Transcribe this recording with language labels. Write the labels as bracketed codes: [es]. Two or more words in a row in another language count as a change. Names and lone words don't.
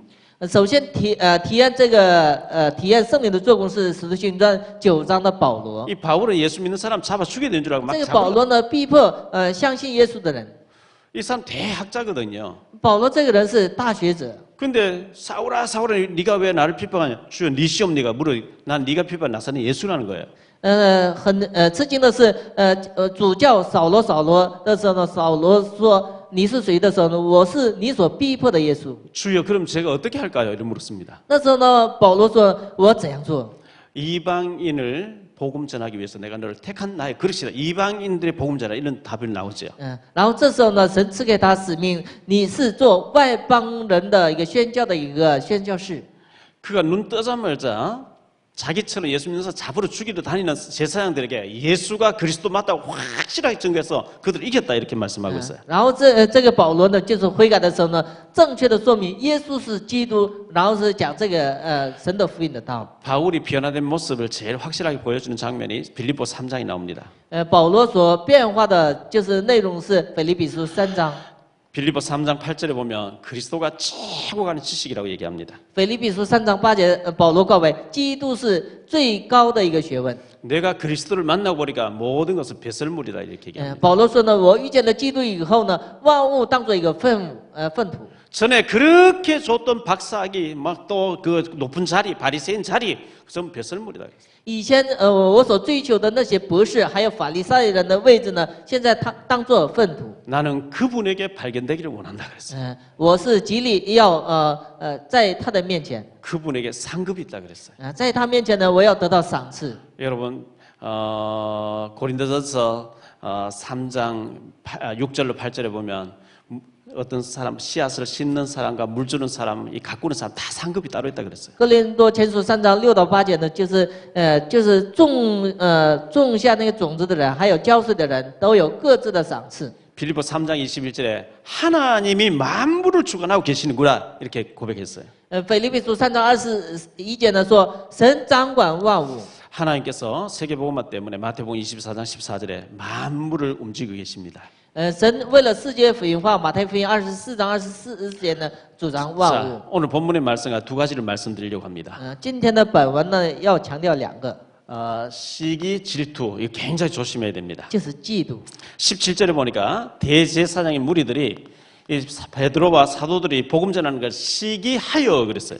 [zh] 首先体验圣灵的做工是使徒行传9章的保罗。 [ko] 이 바울은 예수 믿는 사람 잡아 죽여야 되는 줄 알고 막 [zh] 这个保 [ko] 잡아. [zh] 罗呢，逼迫相信耶稣的人。 [ko] 이 사람 대학자거든요. [zh] 保罗这个人是大学者。 [ko] 근데 사울아 네가 왜 나를 핍박하냐? 주여 네 시옵니까? 물어. 난 네가 핍박 나사는 예수라는 거예요. [zh] 吃惊的是，主教扫罗的时候呢，扫罗说你是谁的时候呢，我是你所逼迫的耶稣。 [ko] 주여 그럼 제가 어떻게 할까요? 이렇게 물었습니다. [zh] 那时候呢，保罗说我怎样做？ [ko] 이방인을 복음 전하기 위해서 내가 너를 택한 나의 그릇이다. 이방인들의 복음 전하 이런 답이 나오죠. [zh] 然后这时候呢，神赐给他使命，你是做外邦人的一个宣教的一个宣教士。 [ko] 그가 눈 뜨자마자 자기처럼 예수 믿는 사람 잡으러 죽이러 다니는 제사장들에게 예수가 그리스도 맞다고 확실하게 증거해서 그들을 이겼다 이렇게 말씀하고 있어요. [zh] 然后这个保罗呢，就是悔改的时候呢，正确的说明耶稣是基督，然后是讲这个神的福音的道。 [ko] 바울이 변화된 모습을 제일 확실하게 보여주는 장면이 빌립보 3장이 나옵니다. [zh] 保罗所变化的就是内容是腓立比书3章。 [ko] 빌립보 3장 8절에 보면 그리스도가 최고 가는 지식이라고 얘기합니다. [zh] 腓立比书3章8节，保罗告白，基督是最高的一个学问。 [ko] 내가 그리스도를 만나고 보니까 모든 것은 배설물이다 이렇게 얘기합니다. [zh] 保罗说呢，我遇见了基督以后呢，万物当做一个粪土。 [ko] 전에 그렇게 줬던 박사학위 막 또 그 높은 자리 바리새인 자리 전부 배설물이다. [zh] 以前我所追求的那些博士，还有法利赛人的位置呢，现在他当做粪土。 [ko] 나는 그분에게 발견되기를 원한다 그랬어요. [zh] 我是极力要在他的面前， [ko] 그분에게 상급이 있다 그랬어요. [zh] 在他面前呢，我要得到赏赐。 [ko] 여러분 고린도전서 3장 6절로 8절에 보면 어떤 사람 씨앗을 심는 사람과 물 주는 사람, 이 가꾸는 사람 다 상급이 따로 있다 그랬어요. [zh] 哥林多前书3章6到8节呢，就是种下那个种子的人，还有浇水的人都有各自的赏赐。 [ko] 빌립보 3장 21절에 하나님이 만물을 주관하고 계시는구나 이렇게 고백했어요. [zh] 腓立比书3章21节呢说，神掌管万物。 [ko] 하나님께서 세계복음화 때문에 마태복음 24장 14절에 만물을 움직이고 계십니다. [zh] 神为了世界福音化，马太福音24章24节呢，主张万物。 [ko] 자, 오늘 본문의 말씀과 두 가지를 말씀드리려고 합니다. [zh] 今天的本文呢，要强调2个， [ko] 시기, 질투 이거 굉장히 조심해야 됩니다. [zh] 就是嫉妒。 [ko] 17절에 보니까 대제사장의 무리들이 이 베드로와 사도들이 복음 전하는 걸 시기하여 그랬어요.